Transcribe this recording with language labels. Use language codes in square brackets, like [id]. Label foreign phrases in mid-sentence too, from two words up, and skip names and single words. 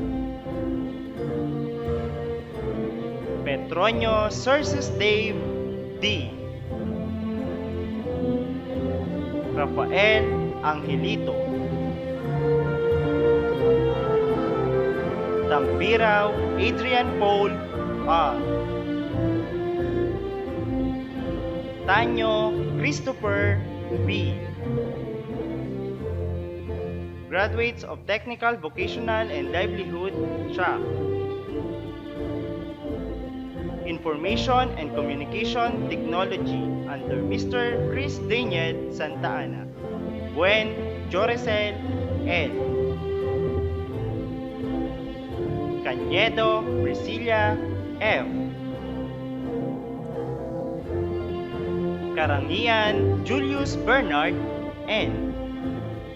[en] Petronio Cerces Dave D. Rafael Angelito. Tampiraw Adrian Paul R. Tanyo Christopher B. Graduates of Technical, Vocational, and Livelihood track. Information and Communication Technology under Mr. Chris Daniel Santa Ana. Buen Jorecel L. Cañedo Priscilla F. Karangian Julius Bernard N.